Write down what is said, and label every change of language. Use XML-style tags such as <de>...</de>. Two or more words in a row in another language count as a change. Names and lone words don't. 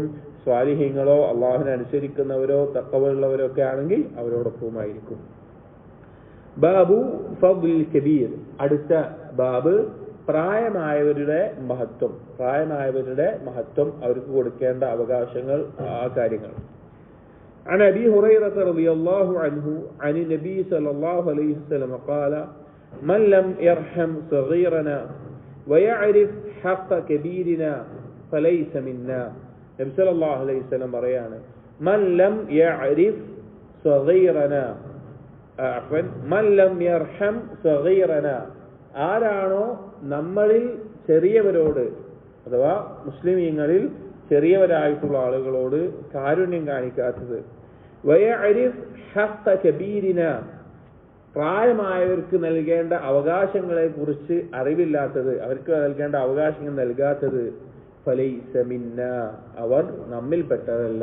<ml>സ്വാലിഹീങ്ങളോ അള്ളാഹുവിനെ അനുസരിക്കുന്നവരോ തഖ്വയുള്ളവരോ ഒക്കെ ആണെങ്കിൽ അവരോടൊപ്പമായിരിക്കും.</ml> <ar>باب فضل كبير,</ar> <ml>അടുത്ത ബാബ് പ്രായമായവരുടെ മഹത്വം, അവർക്ക് കൊടുക്കേണ്ട അവകാശങ്ങൾ, ആ കാര്യങ്ങൾ.</ml> <ar>عن أبي هريرة رضي الله عنه عن النبي صلى الله عليه وسلم قال من لم يرحم صغيرنا ويعرف حق كبيرنا فليس منا.</ar> <ml>നബി</ml> <ar>صلى الله عليه وسلم</ar> <ml>പറയാണ്,</ml> <ar>من لم يعرف صغيرنا من لم يرحم صغيرنا,</ar> <ml>ആരാണോ നമ്മളിൽ ചെറിയവരോട് അഥവാ മുസ്ലിമീങ്ങളിൽ ചെറിയവരായിട്ടുള്ള ആളുകളോട് കാരുണ്യം കാണിക്കാത്തത്,</ml> <ar>ويعرف حق كبيرنا,</ar> <ml>പ്രായമായവർക്ക് നൽകേണ്ട അവകാശങ്ങളെ കുറിച്ച് അറിവില്ലാത്തത്, അവർക്ക് നൽകേണ്ട അവകാശങ്ങൾ നൽകാത്തത്</ml> <ar>فليس منا,</ar> <ml>അവർ നമ്മിൽപ്പെട്ടതല്ല.</ml>